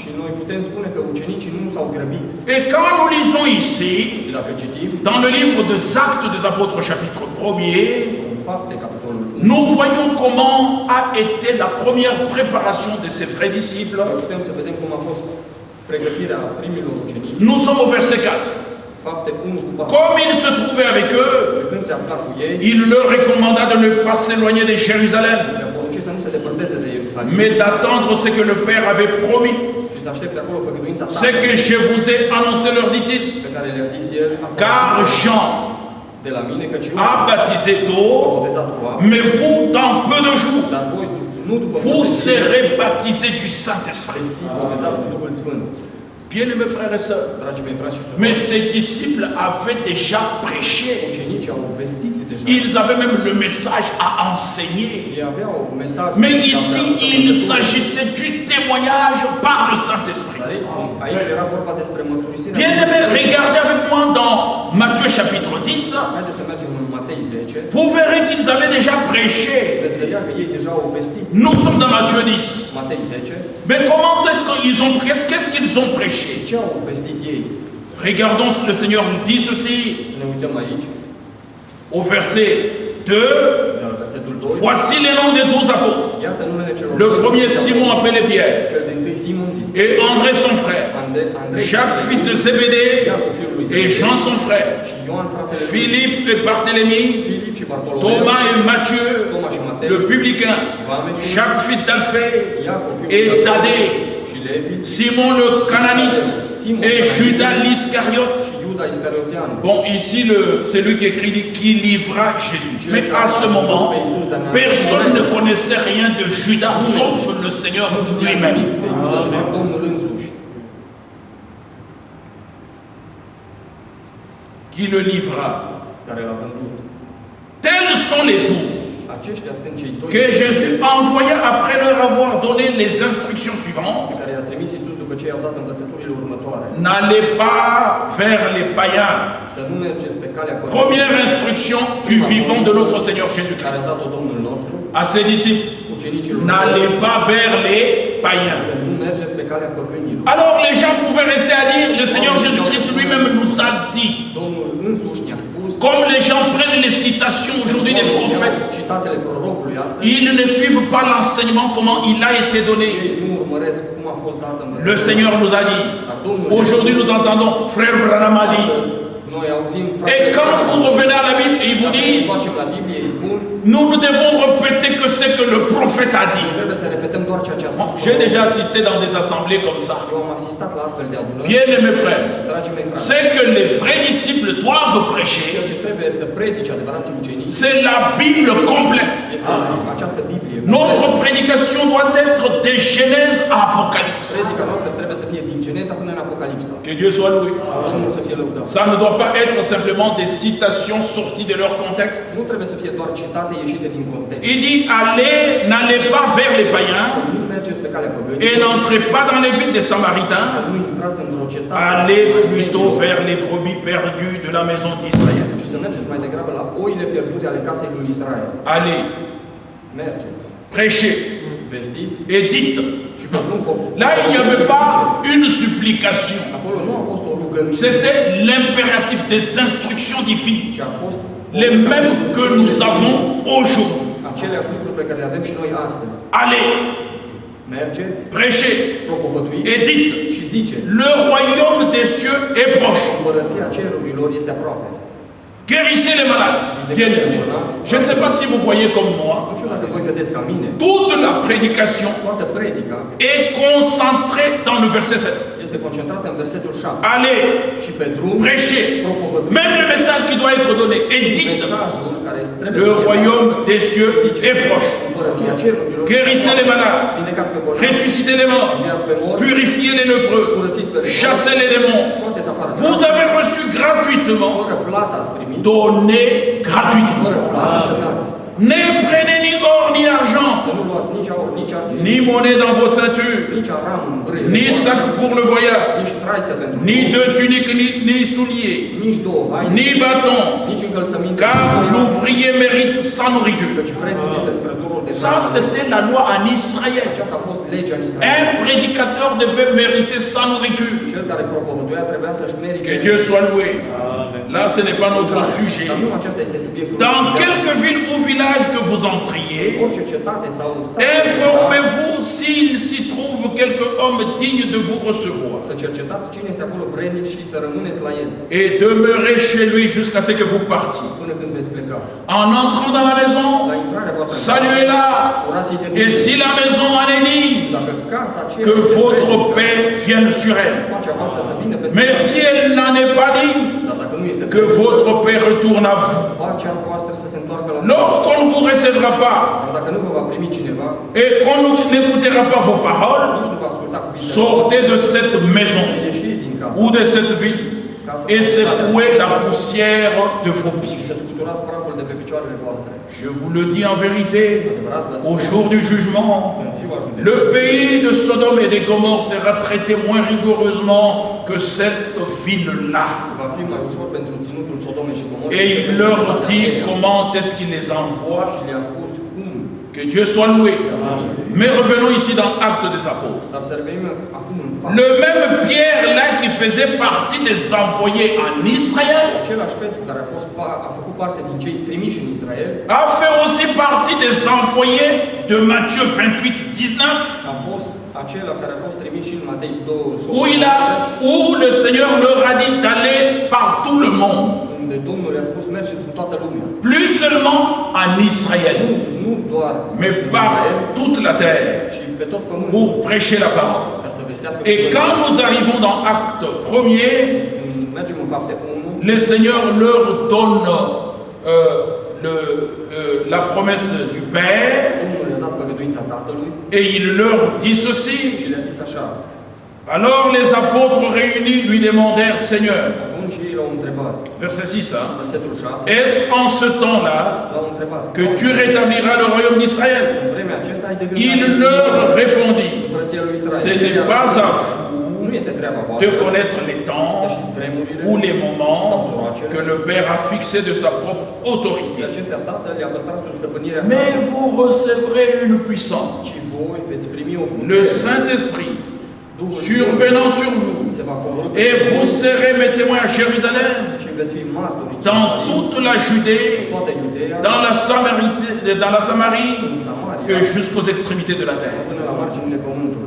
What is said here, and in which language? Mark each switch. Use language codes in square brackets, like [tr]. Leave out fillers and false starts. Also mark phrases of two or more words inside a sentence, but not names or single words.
[fr] Et quand nous lisons ici, dans le livre des Actes des Apôtres chapitre 1er, nous voyons comment a été la première préparation de ces vrais disciples [ro] pregătirea primilor ucenici, [fr] Nous sommes au verset 4. [ro] fapte 1 cu 4. [fr] Comme il se trouvait avec eux, [ro] Când se afla cu ei, [fr] il leur recommanda de ne pas s'éloigner de Jérusalem, [ro] le-a poruncit să nu se depărteze de Ierusalim [fr] mais d'attendre ce que le Père avait promis. [ro] și să aștepte acolo făgăduința [fr] Ce que [ro] Tatălui [fr] je vous ai annoncé, leur dit-il, [ro] pe care le-a zis el, ați [fr] car [ro] auzit [fr] Jean [ro] de la mine, căci eu [fr] a baptisé [ro] am [fr] d'eau, [ro] botezat cu apă, [fr] mais vous, dans peu de jours, [ro] dar voi nu după [fr] vous [ro] multe zile, [fr] serez baptisés du Saint-Esprit. [ro] veți fi botezați cu Duhul Sfânt. [fr] Bien-aimés frères et sœurs, [ro] Dragii mei frați și surori, [fr] mais ces disciples avaient déjà prêché. [ro] ucenicii au vestit deja. [fr] Ils avaient même le message à enseigner. [ro] Ei aveau mesajul. [fr] Mais ici, il s'agissait du témoignage par le Saint-Esprit. [ro] Dar aici era vorba despre mărturisirea. [fr] Bien-aimés, regardez avec moi dans Matthieu chapitre 10. [ro] Haideți să mergem în Matei 10. [fr] Vous verrez qu'ils avaient déjà prêché. [ro] Veți vedea că ei deja au vestit. [fr] Nous sommes dans Matthieu 10. [ro] Matei 10. [fr] Mais comment est-ce qu'ils ont prêché? Qu'est-ce qu'ils ont prêché? [ro] Ce au vestit ei? [fr] Regardons, le Seigneur nous dit ceci [ro] Să ne uităm aici. [fr] au verset 2. [ro] La versetul 2. [fr] Voici les noms des 12 apôtres. [ro] Iată numele celor [fr] Le [ro] 12 [fr] premier [ro] apostoli. [fr] Simon appelé Pierre [ro] Cel din tâi Simon zis [fr] et André son frère, [ro] Andrei, [fr] Jacques fils de Zébédée [ro] Iacov fiul lui [fr] et [ro] Zebedei, [fr] Jean son frère, [ro] și Ioan fratele lui, [fr] Philippe et Barthélemy, [ro] Filip și Bartolomeu, [fr] Thomas et Matthieu, [ro] Toma și Matei, [fr] le publicain, Jacques fils d'Alphée [ro] Iacov fiul [fr] et [ro] lui [fr] Thaddée, [ro] și Levi [fr] Simon le Cananite et Judas l'Iscariote. [ro] și Iuda Iscariotean. [fr] Bon, ici, c'est lui qui écrit qui livra Jésus. Mais à ce moment, personne ne connaissait rien de Judas, sauf le Seigneur lui-même. [ro] De Iuda decât Domnul însuși, [fr] Qui le livra. [ro] care l-a vândut. [fr] Tels sont les 12 [ro] Aceștia sunt cei doi [fr] que Jésus envoya après leur avoir donné les instructions suivantes. [ro] pe care i-a trimis Iisus după ce i-au dat învățăturile următoare. [fr] N'allez pas vers les païens. [ro] Să nu mergeți pe calea păcătoasă [fr] Première instruction du vivant de notre Seigneur [ro] care a [fr] Jésus-Christ [ro] dat-o Domnul nostru, [fr] à ses disciples. [ro] ucenicilor [fr] N'allez [ro] săi, [fr] pas vers les païens. [ro] să nu mergeți pe calea păgânilor. [fr] Alors les gens pouvaient rester à dire, le Seigneur Jésus-Christ lui-même nous a dit. [ro] Domnul însuși ne-a spus, [fr] Comme les gens prennent les citations aujourd'hui des prophètes, [ro] citatele prorocului astăzi, [fr] ils ne suivent pas l'enseignement, comment il a été donné. [ro] ei nu urmăresc cum a fost dată [fr] Le [ro] învățătura. [fr] Seigneur nous a dit. [ro] Dar Domnul [fr] Aujourd'hui nous entendons, frère Branham a dit. [ro] astăzi, noi auzim [fr] Et quand vous revenez à la Bible, ils vous disent, [ro] facem la Biblie, îi spun, [fr] nous devons répéter que ce que le prophète a dit. [ro] trebuie să repetăm doar ceea ce a spus. [fr] J'ai déjà assisté dans des assemblées comme ça. [ro] Eu am asistat la astfel de adunări. [fr] Bien mes frères, [ro] Dragii mei frați, [fr] c'est que les vrais disciples doivent [ro] ceea [fr] prêcher, [ro] ce trebuie să predice adevărații ucenici [fr] c'est la Bible complète. [ro] este această Biblie. [fr] Notre prédication doit être de Genèse à Apocalypse. [ro] Predica noastră trebuie să fie din Geneza până în Apocalipsa. [fr] Que Dieu soit loué. [ro] Domnul să fie lăudat. [fr] Ça ne doit pas être simplement des citations sorties de leur contexte. [ro] Nu trebuie să fie doar citate ieșite din context. [fr] Il dit, n'allez pas vers les païens [ro] Să nu mergeți pe calea [fr] et [ro] păgânilor, [fr] n'entrez pas dans les villes des Samaritains. [ro] să nu intrați în vreo cetate, [fr] Allez plutôt vers les brebis perdues de la maison d'Israël. [ro] ci să mergeți mai degrabă la oile pierdute ale casei lui Israel. [fr] Allez, [ro] Mergeți, [fr] prêchez [ro] vestiți [fr] et dites. [ro] și pe plumb [fr] Là, il n'y avait pas une supplication. [ro] Acolo nu a fost o rugăminte, [fr] C'était l'impératif des instructions divines, [ro] ci a fost [fr] les mêmes que nous avons aujourd'hui. [ro] aceleași lucruri pe care le avem și noi astăzi. [fr] Allez, [ro] Mergeți, [fr] prêchez [ro] propovăduiți [fr] et dites. [ro] și ziceți, [fr] Le royaume des cieux est proche. [ro] împărăția cerurilor este aproape. [fr] Guérissez les malades. Bien-aimés. Je ne sais pas si vous voyez comme moi. [ro] Nu știu dacă voi vedeți ca mine, [fr] Toute la prédication [ro] toată predica [fr] est concentrée dans le verset 7. [ro] este concentrată în versetul 7. [fr] Allez, [ro] Și pe drum, [fr] prêchez. [ro] propovăduiți [fr] Même le message qui doit être donné. Et dites, [ro] mesajul care trebuie [fr] le [ro] să fie [fr] royaume des cieux est proche. [ro] împărăția cerurilor. [fr] Guérissez les malades. [ro] Vindecați pe bolnavi, [fr] Ressuscitez les morts. [ro] înviați pe morți, [fr] Purifiez les lépreux. [ro] curățiți pe leproși, [fr] Chassez les démons. [ro] scoateți afară [fr] Vous [ro] dracii. [fr] avez reçu gratuitement. [ro] Fără plată ați primit, [fr] Donnez gratuitement. [ro] fără plată să dați. [fr] Ne prenez ni or ni argent, [ro] Să nu luați nici aur, nici argint, [fr] ni monnaie dans vos ceintures, [ro] nici aram în brâie, [fr] ni sac pour le voyage, [ro] nici traiste pentru [fr] ni [ro] drum, [fr] de tunique, ni souliers, [ro] nici două haine, [fr] ni bâton, [ro] nici încălțăminte, [fr] car [ro] nici mâini, [fr] l'ouvrier mérite sa nourriture. [ro] căci vrednic este lucrătorul de [fr] Ça, [ro] hrană. [fr] c'était la loi en Israël. [ro] Aceasta a fost legea în [fr] Un [ro] Israel. [fr] prédicateur devait mériter sa nourriture. [ro] Cel care propovăduia trebuia să-și merite. [fr] Que Dieu soit loué. Là, ce n'est pas notre sujet. [ro] Dar nu acesta este subiectul. [fr] Dans quelque ville ou village que vous entriez, [ro] Orice cetate sau sat, [fr] informez-vous s'il s'y trouve quelque homme digne de vous recevoir. [ro] să cercetați cine este acolo vrednic și să rămâneți la el [fr] Et demeurez chez lui jusqu'à ce que vous partiez. [ro] până când veți pleca. [fr] En entrant dans la maison, [ro] La intrarea voastră, [fr] saluez-la. [ro] orați-i de [fr] Et [ro] mine. [fr] si la maison en est digne, [ro] Dacă casa aceea [fr] que [ro] este [fr] votre [ro] vrednică, [fr] paix vienne sur elle. [ro] pacea voastră să vină peste [fr] Mais [ro] voi. [fr] si elle n'en est pas digne, [ro] Dar dacă nu este [fr] que votre paix retourne à vous. [ro] pacea voastră să se întoarcă la voi. [fr] Lorsqu'on ne vous recevra pas [ro] Dar dacă nu vă va primi cineva, [fr] et qu'on n'écoutera pas vos paroles, [ro] nici nu va asculta cuvintele [fr] sortez de cette maison [ro] voastre, ieșiți din casă [fr] ou de cette ville et secouez la poussière de vos [ro] și [fr] pieds. [ro] să scuturați praful de pe picioarele voastre. [fr] Je vous le dis en vérité, [ro] Adevărat vă [fr] au [ro] spun, [fr] jour du jugement, [ro] în ziua [fr] le [ro] judecății, [fr] pays de Sodome et de Gomorrhe sera traité moins rigoureusement que cette ville-là. [ro] va fi mai ușor pentru ținutul Sodomei și Gomorei. [fr] Et il leur dit comment est-ce qu'il les envoie. [ro] Și le-a spus cum. [fr] Que Dieu soit loué. Mais revenons ici dans Actes des Apôtres. [ro] Dar să revenim acum în fapt. [fr] Le même Pierre là qui faisait partie des envoyés en Israël [ro] Același Petru care a făcut parte din cei trimiși în Israel, [fr] a fait aussi partie des envoyés de Matthieu 28-19 [ro] a fost acela care a fost trimis și în Matei [fr] où le Seigneur leur a dit d'aller par tout le monde, [ro] unde Domnul le-a spus mergeți în toată lumea. [fr] plus seulement en Israël, [ro] Nu doar [fr] mais [ro] în [fr] par [ro] Israel, [fr] toute la terre, [ro] ci pe tot pământul, [fr] pour prêcher la parole. [ro] ca să vestească [fr] Et [ro] cuvântul. [fr] quand nous arrivons dans Acte 1er, [ro] Mergem în fapte 1, [fr] le Seigneur leur donne la promesse du Père [ro] Domnul le-a dat făgăduința Tatălui [fr] et il leur dit ceci. [ro] și le-a zis așa. [fr] Alors les apôtres réunis lui demandèrent, Seigneur, [ro] Atunci ei l-au întrebat, [fr] verset 6, hein, [ro] versetul 6, [fr] est-ce en ce temps-là [ro] l-au întrebat, [fr] que tu rétabliras le royaume d'Israël? [ro] în vremea aceasta ai de gând [fr] Il leur répondit, [ro] împărăția lui [fr] ce [ro] Israel. [fr] n'est pas à vous [ro] Nu este treaba [fr] de [ro] voastră [fr] connaître les [ro] să [fr] temps [ro] știți vremurile [fr] ou les moments [ro] sau [fr] que le Père a fixés de sa propre [ro] de [fr] autorité. [ro] acestea Tatăl le-a păstrat sub stăpânirea sa, [fr] Mais vous recevrez une puissance, [ro] ci voi veți primi o [fr] le [ro] putere, [fr] Saint-Esprit, [ro] Duhul [fr] survenant sur vous, [ro] se va coborî [fr] et vous serez mes témoins à Jérusalem, [ro] și veți fi martori în [fr] dans [ro] Ierusalim, [fr] toute la Judée, [ro] toată Iudeea, [fr] dans la Samarie [ro] în Samaria, [fr] et jusqu'aux extrémités de la terre. [ro] până la marginile pământului.